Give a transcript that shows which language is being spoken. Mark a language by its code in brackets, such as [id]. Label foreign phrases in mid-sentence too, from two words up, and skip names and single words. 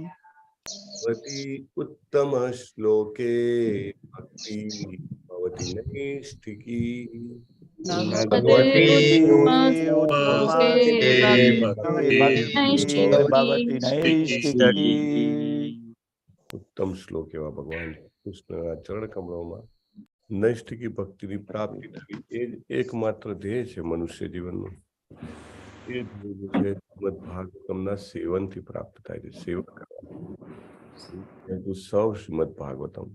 [sa] भवति उत्तम श्लोके भक्ति भवति नैष्ठिकी भवति नैष्ठिकी। [gu] ઉત્તમ શ્લોક એવા ભગવાન કૃષ્ણના ચરણ કમળોમાં નૈષ્ઠિકી ભક્તિની પ્રાપ્તિ થવી એ જ એકમાત્ર ધ્યેય છે મનુષ્ય જીવનનું. એ ધ્યેય છે શ્રીમદ ભાગવતમના સેવનથી પ્રાપ્ત થાય છે. સેવા કરવાની ટુ સર્વ શ્રીમદ ભાગવતમ.